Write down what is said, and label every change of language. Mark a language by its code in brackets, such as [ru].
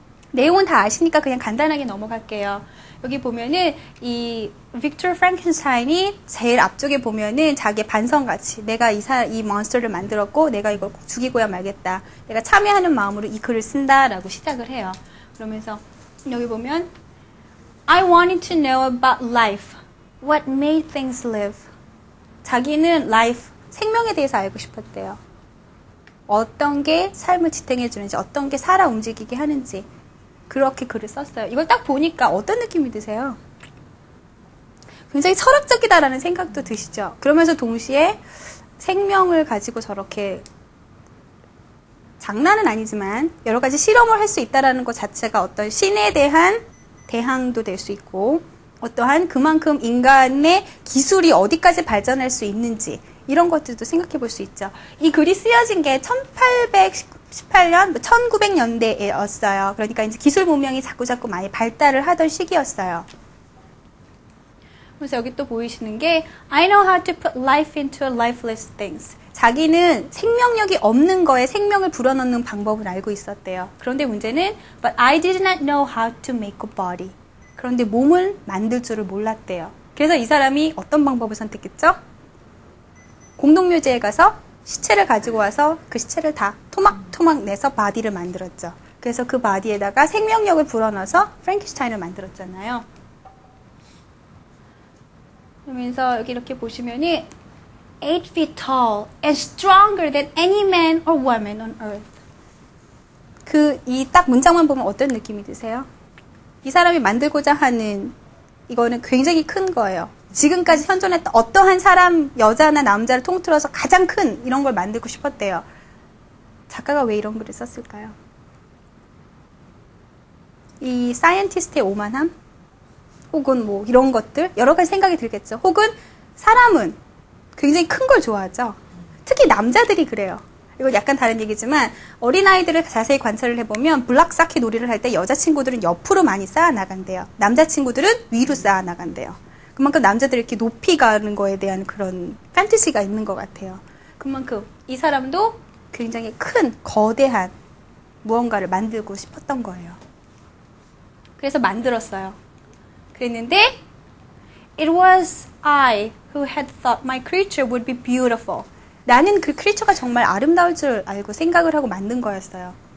[ko] 내용은 다 아시니까 그냥 간단하게 넘어갈게요. 여기 보면은 이 빅터 프랑켄슈타인이 제일 앞쪽에 보면은 자기의 반성같이 내가 이 몬스터를 만들었고 내가 이걸 꼭 죽이고야 말겠다. 내가 참여하는 마음으로 이 글을 쓴다라고 시작을 해요. 그러면서 여기 보면 [en] I wanted to know about life. What made things live? [ko] 자기는 life, 생명에 대해서 알고 싶었대요. 어떤 게 삶을 지탱해 주는지, 어떤 게 살아 움직이게 하는지 그렇게 글을 썼어요. 이걸 딱 보니까 어떤 느낌이 드세요? 굉장히 철학적이다라는 생각도 드시죠? 그러면서 동시에 생명을 가지고 저렇게 장난은 아니지만 여러 가지 실험을 할 수 있다는 것 자체가 어떤 신에 대한 대항도 될 수 있고 어떠한 그만큼 인간의 기술이 어디까지 발전할 수 있는지 이런 것들도 생각해 볼 수 있죠. 이 글이 쓰여진 게 1818년, 1900년대였어요. 그러니까 이제 기술 문명이 자꾸자꾸 많이 발달을 하던 시기였어요. 그래서 여기 또 보이시는 게 [en] I know how to put life into lifeless things. [ko] 자기는 생명력이 없는 거에 생명을 불어넣는 방법을 알고 있었대요. 그런데 문제는 [en] But I did not know how to make a body. [ko] 그런데 몸을 만들 줄을 몰랐대요. 그래서 이 사람이 어떤 방법을 선택했죠? 공동묘지에 가서 시체를 가지고 와서 그 시체를 다 토막토막 내서 바디를 만들었죠. 그래서 그 바디에다가 생명력을 불어넣어서 프랑켄슈타인을 만들었잖아요. 그러면서 여기 이렇게 보시면은 [en] 8 feet tall and stronger than any man or woman on earth. [ko] 이 딱 문장만 보면 어떤 느낌이 드세요? 이 사람이 만들고자 하는 이거는 굉장히 큰 거예요. 지금까지 현존했던 어떠한 사람, 여자나 남자를 통틀어서 가장 큰 이런 걸 만들고 싶었대요. 작가가 왜 이런 글을 썼을까요? 이 사이언티스트의 오만함? 혹은 뭐 이런 것들? 여러 가지 생각이 들겠죠. 혹은 사람은 굉장히 큰 걸 좋아하죠. 특히 남자들이 그래요. 이거 약간 다른 얘기지만 어린아이들을 자세히 관찰을 해보면 블락사키 놀이를 할 때 여자친구들은 옆으로 많이 쌓아나간대요. 남자친구들은 위로 쌓아나간대요. 그만큼 남자들이 이렇게 높이 가는 거에 대한 그런 판타지가 있는 것 같아요. 그만큼 이 사람도 굉장히 큰 거대한 무언가를 만들고 싶었던 거예요. 그래서 만들었어요. 그랬는데 [en] It was I who had thought my creature would be beautiful. [ko] 나는 그 크리처가 정말 아름다울 줄 알고 생각을 하고 만든 거였어요.